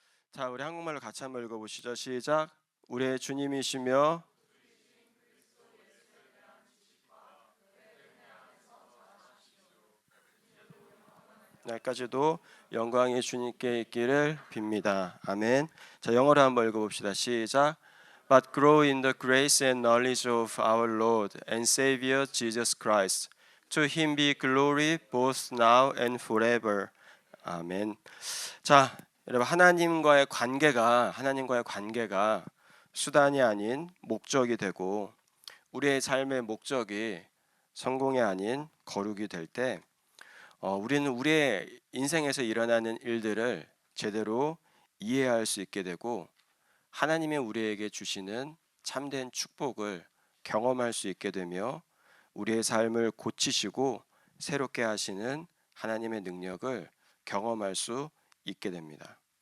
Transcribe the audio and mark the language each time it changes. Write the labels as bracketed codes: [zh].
[ko] 자, 우리 한국말로 같이 한번 읽어보시죠. 시작. 우리의 주님이시며 날까지도 영광이 주님께 있기를 빕니다. 아멘. 자, 영어로 한번 읽어봅시다. 시작. [en] But grow in the grace and knowledge of our Lord and Savior Jesus Christ. To Him be glory both now and forever. [ko] 아멘. 자, 여러분 하나님과의 관계가 수단이 아닌 목적이 되고 우리의 삶의 목적이 성공이 아닌 거룩이 될 때 우리는 우리의 인생에서 일어나는 일들을 제대로 이해할 수 있게 되고 하나님의 우리에게 주시는 참된 축복을 경험할 수 있게 되며 우리의 삶을 고치시고 새롭게 하시는 하나님의 능력을 경험할 수 있게 됩니다.